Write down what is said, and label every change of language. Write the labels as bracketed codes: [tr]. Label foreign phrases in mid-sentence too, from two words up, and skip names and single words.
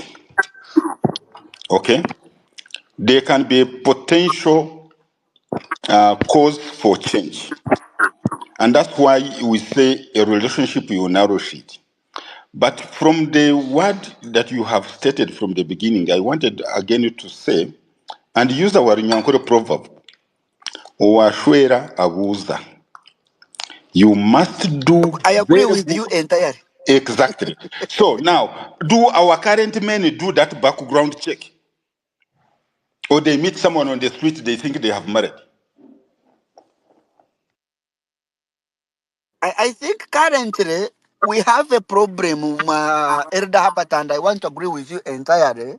[en] Okay, there can be a potential cause for change, and that's why we say a relationship you nourish it. But from the word that you have stated from the beginning, I wanted again to say and use our Nyankore proverb: [nyn] "Owashwera abuza." [en] You must do I agree very with good. you entirely. Exactly. So now, do our current men do that background check? Or they meet someone on the street, they think they have married? I think currently we have a problem, Erda Habat, and I want to agree with you entirely.